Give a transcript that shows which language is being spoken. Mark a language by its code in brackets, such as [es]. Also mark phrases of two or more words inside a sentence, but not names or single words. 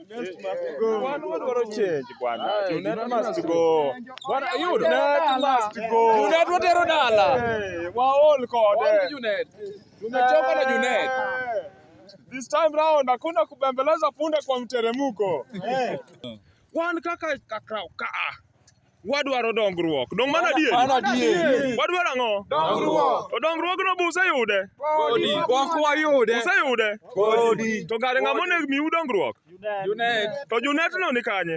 [luo] One wadwaro change bwana. [en] Junet must go. [luo] Bwana yudo. [en] Junet must go. [luo] Junet watero dala. Waol kode. Junet. [sw] Tumechoka na Junet. [en] This time round [sw] hakuna kubembeleza punda kwa mteremko. [luo] Wan kaka ka. Wadwaro dongruok. Dong mana die. Wadwaro ang'o? Dongruok. Dongruok no busa yude. Kodi. Wakwa yude. Busa yude. Kodi. To gare ng'amo ne miu dongruok. Junet. To Junet no ni kanye?